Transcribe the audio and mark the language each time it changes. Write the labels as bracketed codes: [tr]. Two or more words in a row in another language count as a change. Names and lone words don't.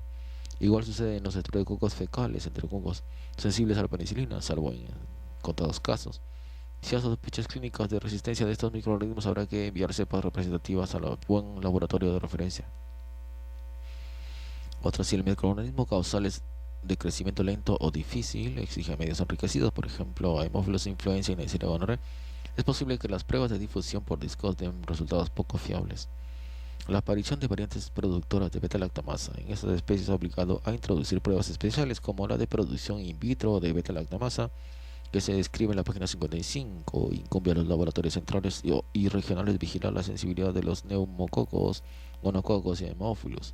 [es] Igual sucede en los Streptococcus fecales, enterococos, sensibles a la penicilina, salvo en contados casos. Si hay sospechas clínicas de resistencia de estos microorganismos, habrá que enviar cepas representativas al buen laboratorio de referencia. Otra, si el microorganismo causal es de crecimiento lento o difícil, exige medios enriquecidos, por ejemplo, Haemophilus influenzae y Neisseria gonorrhoeae, es posible que las pruebas de difusión por discos den resultados poco fiables. La aparición de variantes productoras de beta-lactamasa en estas especies ha obligado a introducir pruebas especiales como la de producción [la] in vitro [es] de beta-lactamasa, que se describe en la página 55, incumbe a los laboratorios centrales y regionales vigilar la sensibilidad de los neumococos, gonococos y Haemophilus.